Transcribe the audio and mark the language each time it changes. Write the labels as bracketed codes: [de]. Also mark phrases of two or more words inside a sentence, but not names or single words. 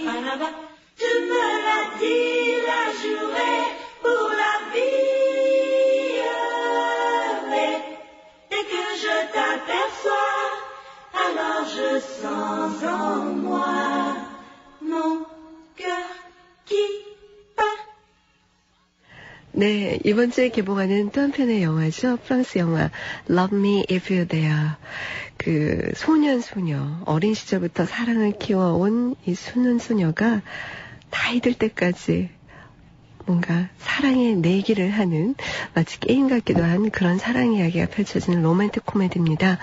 [fr] Tu me l'as dit, l'as juré pour la vie. Mais dès que je t'aperçois, alors je sens en moi mon cœur qui bat. [ko] 네, 이번 주에 개봉하는 또 한편의 영화죠. 프랑스 영화 Love Me If You're There. 그 소녀 어린 시절부터 사랑을 키워온 이 소녀가 나이 들 때까지 뭔가 사랑의 내기를 하는 마치 게임 같기도 한 그런 사랑 이야기가 펼쳐지는 로맨틱 코미디입니다.